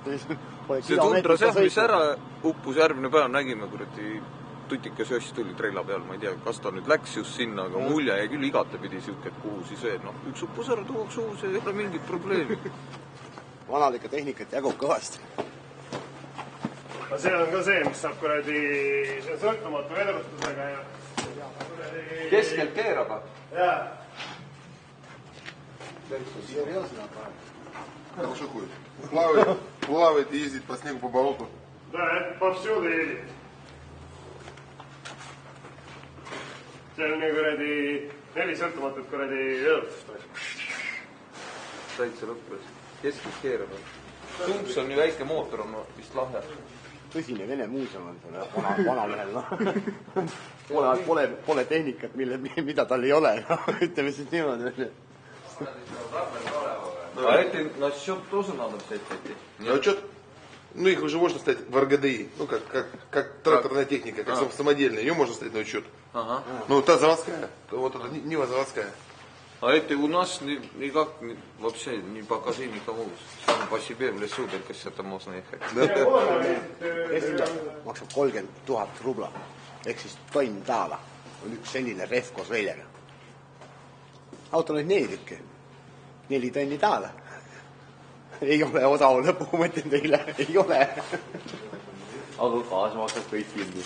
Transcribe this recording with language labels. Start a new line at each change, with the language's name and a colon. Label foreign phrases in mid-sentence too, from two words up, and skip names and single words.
Estonian: see tundras jah, mis ära uppus järgmine päev, nägime kuradi tutikas joss tuli treila peal, ma ei tea, kas ta nüüd läks just sinna, aga mulje jäi küll igatepidi siuke, et kuhu siis veel, üks uppus ära, tuuaks uus, ei ole mingit probleemi. Vanalike tehnikat jagub kõvasti. See on ka see, mis saab kuradi sõltumatu vedrustusega ja keskelt keerab? Jaa.
Russian: Серьезно аппарат? Хорошо ходит. Плавает и ездит по снегу, по болоту. Да, это повсюду едет.
Estonian: See on kuradi 4 sõltumatut kuradi vedrustust. Täitsa lõppes. Keskelt keerab. Tumps on ju väike mootor, on vist lahja. Tõsine Vene muuseum on seal vanalehel. Pole tehnikat, mida tal ei ole. Ütleme siis niimoodi.
Russian: А это на счет тоже надо взять эти? На счет? Ну, их уже можно ставить в РГДИ. Ну, как тракторная техника, как самодельная. Ее можно ставить на учет. Ага. Ну, та заводская. Вот эта Нива заводская. А это у нас никак вообще не покажи никому. Сам по себе в лесу, только это можно ехать.
Estonian: Maksab 30 000 rubla. Ehk siis tonn taala on üks selline rehv koos veljega. Auto on 4 tükki. 4 tonni taala. Ei ole odav lõpu, mõtlen teile. Ei ole. Aga gaas maksab kõik kinni.